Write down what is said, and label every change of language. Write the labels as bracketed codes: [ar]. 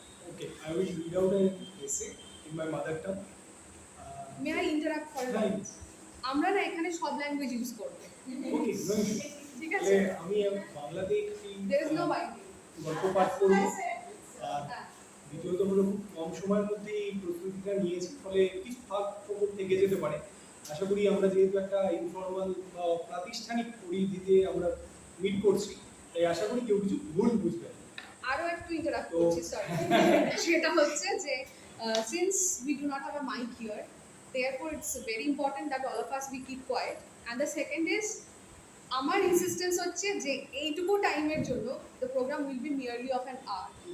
[en] Okay, I will read out an essay in my mother tongue. May I interrupt for a moment? [bn] আমরা না এখানে সব language use করব। [en] Okay, no issue. [bn] ঠিক আছে? আমি বাংলাতে একটি [en] There is no binding. [bn] গল্প পাঠ করব। আর দ্বিতীয়ত হলো খুব কম সময়ের মধ্যে এই প্রস্তুতিটা নিয়েছি, ফলে কিছু ফাঁক ফোকর থেকে যেতে পারে। আশা করি আমরা যেহেতু একটা ইনফর্মাল বা প্রাতিষ্ঠানিক পরিধিতে আমরা মিট করছি, তাই আশা করি কেউ কিছু ভুল বুঝবে না। আরো একটু ইন্টারাপ্ট করছি, সরি। সেটা হচ্ছে যে [en] since we do not have a mic here, therefore it's very important that all of us we keep quiet. And the second is [bn] আমার ইনসিস্টেন্স হচ্ছে যে এইটুকু টাইমের জন্য [en] the program will be merely of an hour.